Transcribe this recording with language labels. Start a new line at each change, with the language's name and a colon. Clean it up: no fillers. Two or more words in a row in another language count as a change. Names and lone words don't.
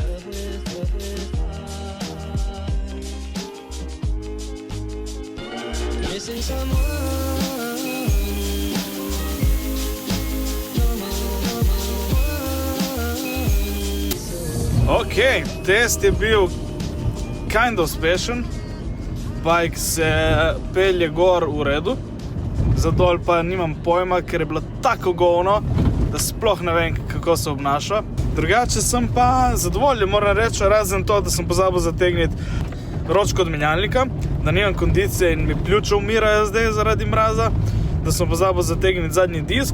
English: missing someone.
Slovenian: Ok, test je bil
English: kind of
Slovenian: uspešen. Bike se pelje gor v redu, za dol pa nimam pojma, ker je bilo tako govno, da sploh ne vem, kako se obnaša. Drugače sem pa zadovoljen, moram reči, razen to, da sem pozabil zategniti ročko od menjalnika, da nimam kondicije in mi pljuča umirajo zdaj zaradi mraza, da sem pozabil zategniti zadnji disk.